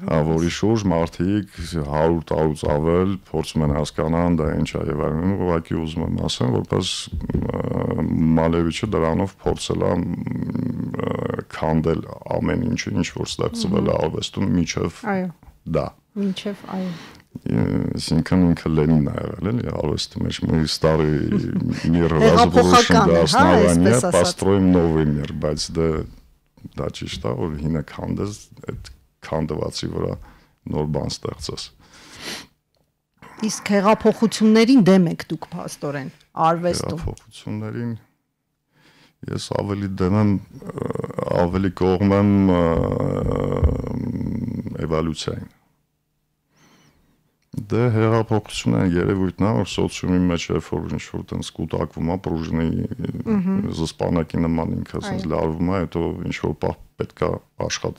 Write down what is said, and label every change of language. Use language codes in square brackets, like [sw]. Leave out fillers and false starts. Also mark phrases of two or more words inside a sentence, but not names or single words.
[hy] Որի շուրջ մարդիկ 100 տարուց ավել փորձում են հասկանալ դա ինչ է եւ այլն, ուղղակի ուզում եմ ասեմ, որպես Մալևիչը դրանով փորձել է քանդել ամեն ինչը, ինչ որ ստեղծվել է արվեստում միջև դա։ Միջև, այո։ Այսինքն ինքը Լենին է եղել, էլի արվեստի մեջ մի [ru] старый мир разрушен до основания, построим новый мир, [hy] բայց դա ճիշտ է, որ հինը քանդես այդ քանդվածի վրա նոր բան ստեղծես։ Իսկ հեղափոխություններին դեմ եք դուք փաստորեն արվեստում։ Հեղափոխություններին ես ավելի դեմ եմ, ավելի կողմ եմ էվոլյուցիային։ Դե հեղափոխությունը երևույթն է, որ սոցիումի մեջ երբ որ ինչ-որ տենց կուտակվում է, պրուժնի զսպանակի նման ինքը ասես լարվում է, հետո ինչ-որ պահ պետք է աշխատի։